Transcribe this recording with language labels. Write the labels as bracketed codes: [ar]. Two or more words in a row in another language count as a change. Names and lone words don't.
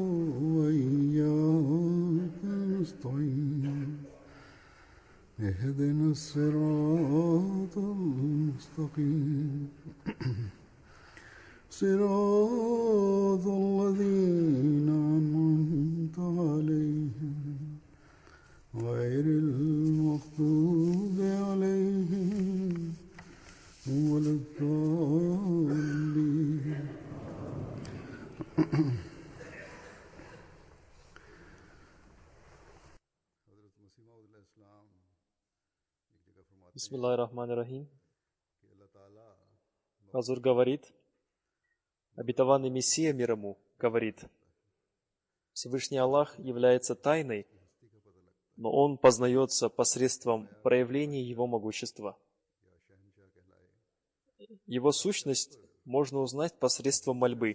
[ar] وإياك نستعين اهدنا الصراط المستقيم صراط الذين أنعمت عليهم غير المغضوب عليهم ولا الضالين. بسم الله الرحمن الرحيم. [ru] Хазур говорит, обетованный Мессия мир ему говорит, Всевышний Аллах является тайной, но Он познается посредством проявления Его могущества. Его сущность можно узнать посредством мольбы.